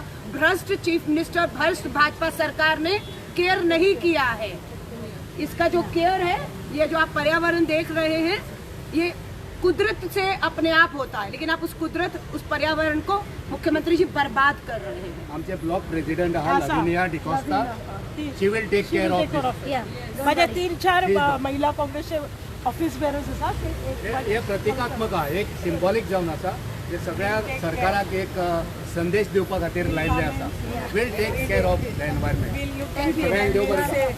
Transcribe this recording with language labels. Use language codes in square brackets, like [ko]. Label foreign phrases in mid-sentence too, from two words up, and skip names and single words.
[hi] भ्रष्ट [en] chief minister, [hi] भ्रष्ट भाजपा सरकार ने केयर नहीं किया है। इसका जो केयर है, ये जो आप पर्यावरण देख रहे हैं, ये कुदरत से अपने आप होता है, लेकिन आप उस कुदरत, उस पर्यावरण को मुख्यमंत्री जी बरबाद कर रहे हैं। [kok] आमचे [en] block president [kok] आहात लविनिया डिकोस्टा, [en] she will take care of this. [kok] माझ्या 3-4 महिला काँग्रेसचे [en] office bearers [kok] आसा, हे प्रतिकात्मक आहे, एक सिंबॉलिक जावन आसा, जे सगळ्या सरकाराक एक संदेश दिवपा खातीर लायल्ले आसा. [en] will take care of the environment. [kok] सगळ्यांक देव बरें करूं.